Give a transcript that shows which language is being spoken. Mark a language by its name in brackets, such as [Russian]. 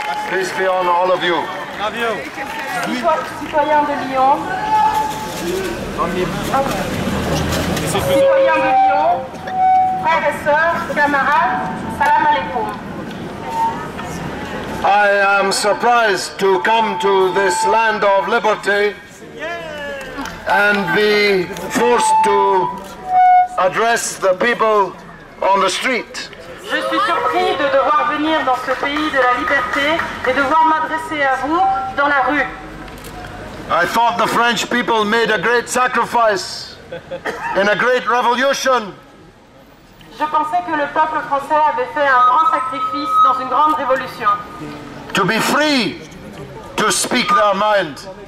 [English] Peace be on all of you. [French] Citoyens de Lyon. Citoyens de Lyon, frères et sœurs, camarades, salam alaikum. [English] I am surprised to come to this land of liberty and be forced to address the people on the street. [French] Je suis surpris de devoir venir dans ce pays de la liberté et devoir m'adresser à vous dans la rue. [English] I thought the French people made a great sacrifice in a great revolution. [French] Je pensais que le peuple français avait fait un grand sacrifice dans une grande révolution. [English] To be free to speak their mind.